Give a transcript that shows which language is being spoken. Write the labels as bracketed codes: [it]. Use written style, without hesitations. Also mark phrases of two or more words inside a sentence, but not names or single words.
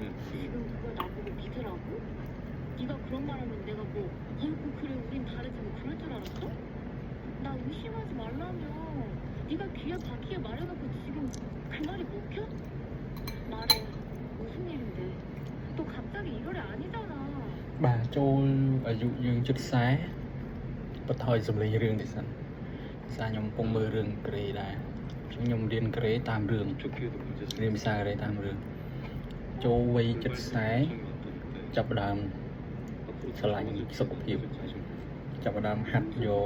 [ko] 지금 그걸 나보고 믿으라고? 네가 그런 말하면 내가 뭐 아이고 그래 우린 다르지 뭐 그럴 줄 알았어? 나 의심하지 말라며 네가 귀에 박히게 말해놓고 지금 그 말이 먹혀? 말해 무슨 일인데 또 갑자기 이거래 아니잖아 [km] បាទចូលអាយុយើងជិត40បន្ថយសម្លេងរឿងនេះសិនសារខ្ញុំកំពុងមើលរឿងក្រេដែរខ្ញុំរៀនក្រេតាមរឿងរៀនភាសាក្រេតាមរឿងចូលវ័យជិត40ចាប់ផ្ដើមស្រឡាញ់សុខភាពចាប់ផ្ដើមហាត់យក